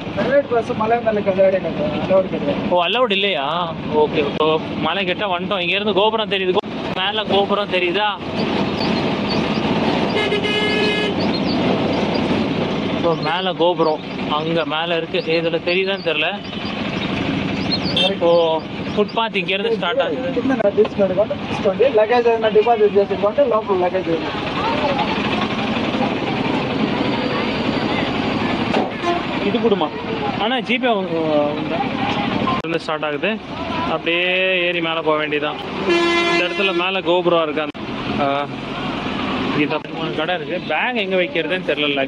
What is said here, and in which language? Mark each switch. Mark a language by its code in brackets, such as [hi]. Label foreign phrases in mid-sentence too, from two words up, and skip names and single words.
[ta] ஓ, அலௌட் இல்லையா? ஓகே. ஸோ மலை கிட்ட வந்துட்டோம். இங்கேருந்து கோபுரம் தெரியுது, மேலே கோபுரம் தெரியுதா? ஸோ மேலே கோபுரம் அங்கே மேலே இருக்குது. இதில் தெரியுதான்னு தெரில. ஓ, [te] ఫుట్పాత్ ఇంకేదో స్టార్ట్ అవుతుంది. తీసుకోండి లగేజ్ ఏదైనా డిపాజిట్ చేసుకోండి లోపల లగేజ్ [ta] இது கொடுமா. ஆனால் ஜிபே ஸ்டார்ட் ஆகுது. அப்படியே ஏறி மேலே போக வேண்டியதான். இந்த இடத்துல மேலே கோபுரம் இருக்கு. இது 3 கடை இருக்கு. பேக் எங்கே வைக்கிறதுன்னு தெரியல.